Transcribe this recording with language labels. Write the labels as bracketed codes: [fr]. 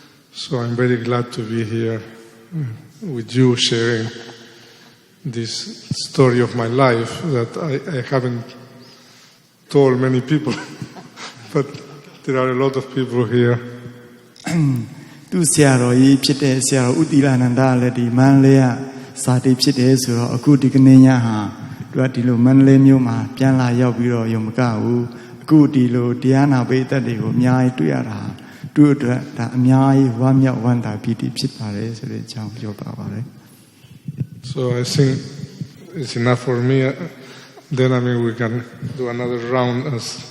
[en] So I'm very glad to be here with you sharing this story of my life that I haven't told many people, but there are a lot of people here. [my] သူဆရာတော်ကြီးဖြစ်တဲ့ဆရာတော်ဦးတီလာနန္ဒလည်းဒီမန္တလေးကစာတိဖြစ်တယ်ဆိုတော့အခုဒီကနေ့ညဟာသူကဒီလိုမန္တလေးမြို့မှာပြန်လာရောက်ပြီးတော့ရုံမကဘူးအခုဒီလိုတရားနာပိဋကတ်တွေကိုအများကြီးတွေ့ရတာသူ့အတွက်ဒါအများကြီးဝမ်းမြောက်ဝမ်းသာပီတိဖြစ်ပါတယ်ဆိုတဲ့အကြောင်းပြောပါပါတယ် [en] So I think it's enough for me. Then we can do another round as